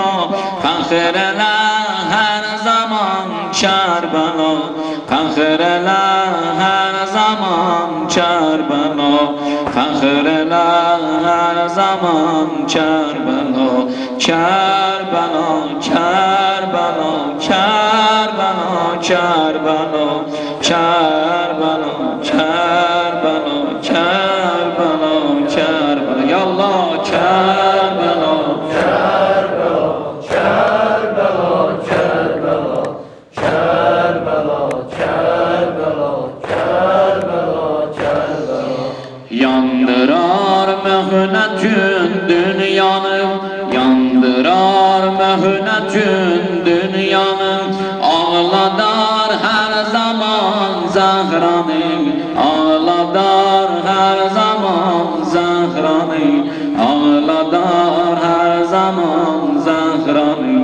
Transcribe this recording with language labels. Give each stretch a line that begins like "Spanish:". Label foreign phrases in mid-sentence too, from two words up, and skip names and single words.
Azerbaijani: Fəxr elə hər zaman Kərbala, fəxr elə hər zaman Kərbala, fəxr elə hər zaman Kərbala. Kərbala, Kərbala, Kərbala, Kərbala, Kərbala, Kərbala, Kərbala, Kərbala.
Arabic: Ya Allah,
Azerbaijani: Kərbala, Kerbela, Kerbela, Kerbela, Kerbela, Kerbela, Kerbela, Kerbela. yandırar mühnetün dünyanı, yandırar mühnetün dünyanı. Ağladar her zaman Zahranı, ağladar her zaman Zahranı, ağladar her zaman Zahranı.